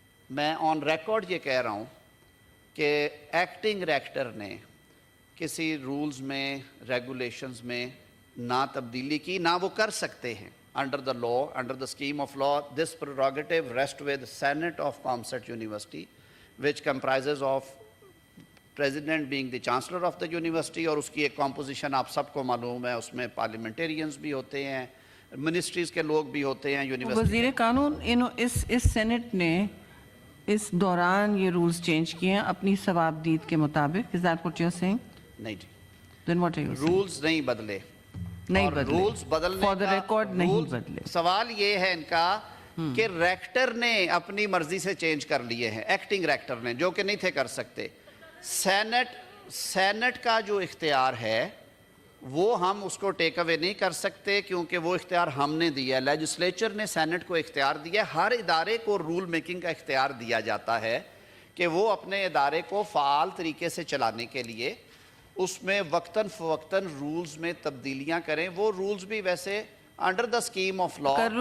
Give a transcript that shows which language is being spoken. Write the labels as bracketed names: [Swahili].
[Urdu] میں on record یہ کہہ رہا ہوں کہ ایکٹنگ ریکٹر نے کسی رولز میں ریگولیشنز میں نہ تبدیلی کی، نہ وہ کر سکتے ہیں۔ [English] under the law, under the scheme of law, this prerogative rest with senate of COMSATS [Urdu] university [English] which comprises of president being the chancellor of the university، [Urdu] اور اس کی ایک کمپوزیشن آپ سب کو معلوم ہے، اس میں پارلیمنٹیرینز بھی ہوتے ہیں، منسٹریز کے لوگ بھی ہوتے ہیں یونیورسٹی۔ وزیر قانون اس سینٹ نے اس دوران یہ رولز چینج کیے ہیں اپنی ثوابدید کے مطابق۔ [English] Is that what you're saying؟ [Urdu] نہیں جی، [English] Then what are you saying؟ [Urdu] Rules نہیں بدلے، نہیں بدلے، رولز بدلنے [English] for the record [Urdu] نہیں بدلے۔ سوال یہ ہے ان کا کہ ریکٹر نے اپنی مرضی سے چینج کر لیے ہیں، ایکٹنگ ریکٹر نے، جو کہ نہیں تھے کر سکتے۔ سینٹ کا جو اختیار ہے وہ ہم اس کو ٹیک اوے نہیں کر سکتے، کیونکہ وہ اختیار ہم نے دیا ہے، لیجسلیچر نے سینٹ کو اختیار دیا ہے۔ ہر ادارے کو رول میکنگ کا اختیار دیا جاتا ہے کہ وہ اپنے ادارے کو فعال طریقے سے چلانے کے لیے اس میں وقتاً فوقتاً رولز میں تبدیلیاں کریں۔ وہ رولز بھی ویسے under the scheme of law.